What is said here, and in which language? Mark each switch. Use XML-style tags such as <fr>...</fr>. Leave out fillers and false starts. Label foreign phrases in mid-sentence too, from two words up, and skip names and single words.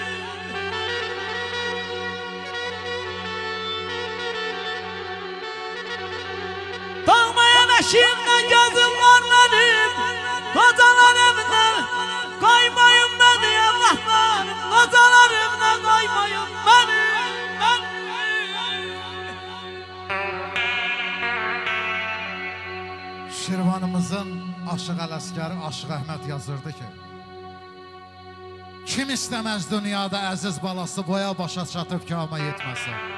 <tr>Doğmayan eşimden gözüm var benim. Kocalar evine koymayın beni evlatlarım. Kocalar evine koymayın beni.</tr> <az>Şirvanımızın aşıq ələskəri Aşıq Əhməd yazırdı ki, kim istəməz dünyada əziz balası boya başa çatıb kama yetməsin.</az>